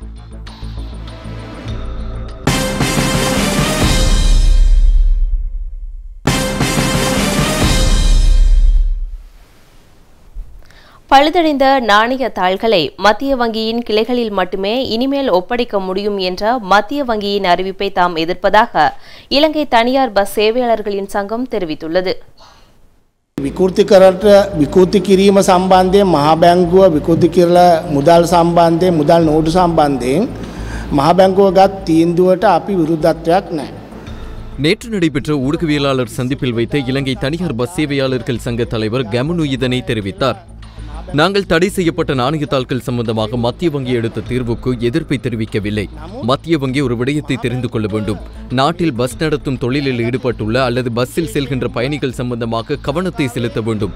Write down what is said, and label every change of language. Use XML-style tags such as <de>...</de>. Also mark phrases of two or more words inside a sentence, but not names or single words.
<ta>பழுதடைந்த நாணய தாள்களை மத்திய வங்கியின் கிளைகளில் மட்டுமே இனிமேல் ஒப்படைக்க முடியும் என்ற மத்திய வங்கியின் அறிவிப்பை தாம் எதிர்ப்பதாக இலங்கை தனியார் பஸ் சேவையாளர்களின் சங்கம் தெரிவித்துள்ளது.</ta> <si>විකෘති කිරීම සම්බන්ධයෙන් මහා බැංකුව විකෘති කරලා මුදල් සම්බන්ධයෙන් මුදල් නෝටු සම්බන්ධයෙන් මහා බැංකුව ගත් තීන්දුවට අපි විරුද්ධත්වයක් නැහැ.</si> <ta>நேற்று நடைபெற்ற ஊடகவியலாளர் சந்திப்பில் வைத்த இலங்கை தனியார் பஸ் சேவையாளர்கள் சங்க தலைவர் கமனு இதனை தெரிவித்தார். நாங்கள் தடை செய்யப்பட்ட நாணயத்தாள்கள் சம்பந்தமாக மத்திய வங்கி எடுத்த தீர்வுக்கு எதிர்ப்பை தெரிவிக்கவில்லை. மத்திய வங்கி ஒரு விடயத்தை தெரிந்து கொள்ள வேண்டும். நாட்டில் பஸ் நடத்தும் தொழிலில் ஈடுபட்டுள்ள அல்லது பஸ்ஸில் செல்கின்ற பயணிகள் சம்பந்தமாக கவனத்தை செலுத்த வேண்டும்.</ta>